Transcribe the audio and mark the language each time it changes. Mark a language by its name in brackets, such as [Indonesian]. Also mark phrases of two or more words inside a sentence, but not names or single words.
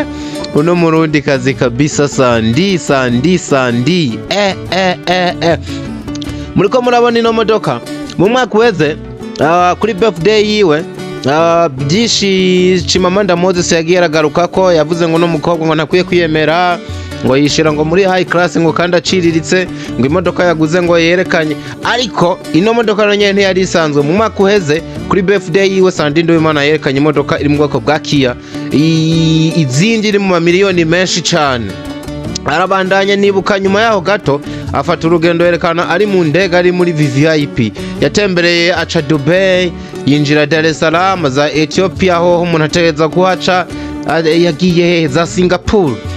[Rundi] Uno murundi kazi kabisa Sandy. Muriko murabona ino modoka mu mwaka weze kuri birthday yiwe byinshi Chimamanda Moses yagiye aragaruka ko yavuze ngo no mukobwa ngo nakwiye kwiyemera ngo yishira ngo muri [English] high class [Rundi] ngo kandi aciriritse ngo imodoka yaguze ngo yerekanye ariko ino modoka nanye ntiyari isanzwe. Mu mwaka uheze kuri birthday yiwe Sandy Nduwimana yerekanye imodoka iri mu bwoko bwa Kia izindi iri mu mamiliyoni menshi cyane. Arabandanya nibuka nyuma yaho gato afata urugendo yerekana ari mu ndege ari muri VVIP yatembereye aca Dubai yinjira Dar es Salaam za Ethiopia aho umuntu ategeza kuhaca yagiye za Singapore.